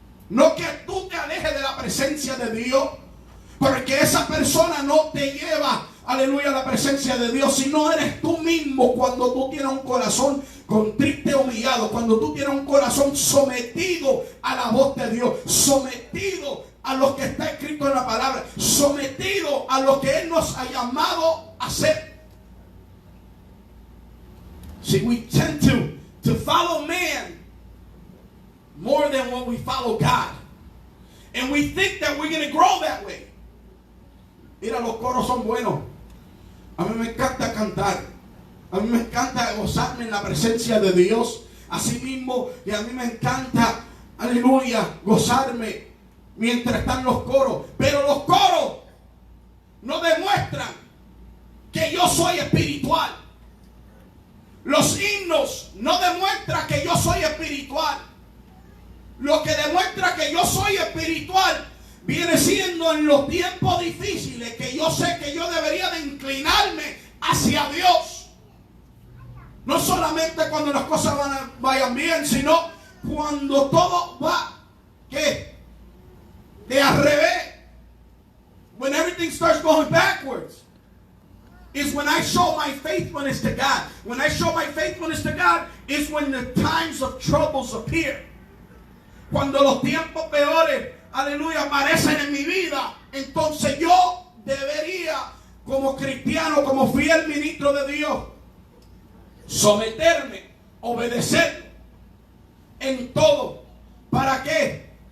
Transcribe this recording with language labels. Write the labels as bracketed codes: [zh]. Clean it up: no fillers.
[es] No que tú te alejes de la presencia de Dios, porque esa persona no te lleva, aleluya, a la presencia de Dios, sino eres tú mismo cuando tú tienes un corazón contrito y humillado, cuando tú tienes un corazón sometido a la voz de Dios, sometido a lo que está escrito en la palabra, sometido a lo que Él nos ha llamado a hacer. [en] See, we tend to follow man more than when we follow God. And we think that we're going to grow that way. [es] Mira, los coros son buenos. A mí me encanta cantar. A mí me encanta gozarme en la presencia de Dios. Así mismo, y a mí me encanta, aleluya, gozarme mientras están los coros. Pero los coros no demuestran que yo soy espiritual. Los himnos no demuestran que yo soy espiritual. Lo que demuestra que yo soy espiritual viene siendo en los tiempos difíciles, que yo sé que yo debería de inclinarme hacia Dios. No solamente cuando las cosas vayan bien, sino cuando todo va, ¿qué? De al revés. [en] When everything starts going backwards, is when I show my faithfulness to God. When I show my faithfulness to God is when the times of troubles appear. [es] Cuando los tiempos peores, aleluya, aparecen en mi vida, entonces yo debería, como cristiano, como fiel ministro de Dios, someterme, obedecer en todo. ¿Para qué?